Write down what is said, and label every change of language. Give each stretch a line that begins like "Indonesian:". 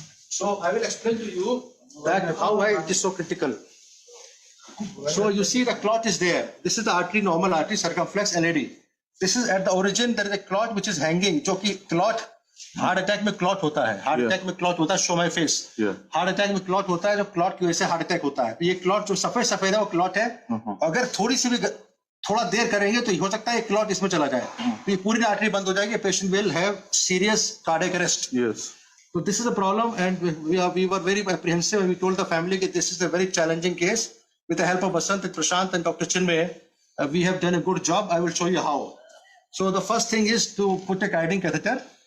English: So I will explain to you that why it is so critical. So you see the clot is there. This is the artery, normal artery, circumflex LAD. This is at the origin. There is a clot which is hanging.
Hindi: जो कि clot heart attack में clot होता है. Heart attack में clot होता है.
English: Show my face.
Hindi: Heart attack में clot होता है. जो क्लॉट की वजह से हार्ट अटैक होता है. ये क्लॉट जो सफेद है वो क्लॉट है. अगर थोड़ी सी भी थोड़ा देर करेंगे तो हो सकता है ये क्लॉट इसमें चला जाए. तो ये पूरी आर्टरी बंद हो जाएगी.
English: Patient will have serious cardiac arrest. So this is a problem, and we were very apprehensive, and we told the family that this is a very challenging case. With the help of Basant, Prashant, and Dr. Chinmay, we have done a good job. I will show you how. So the first thing is to put a guiding catheter.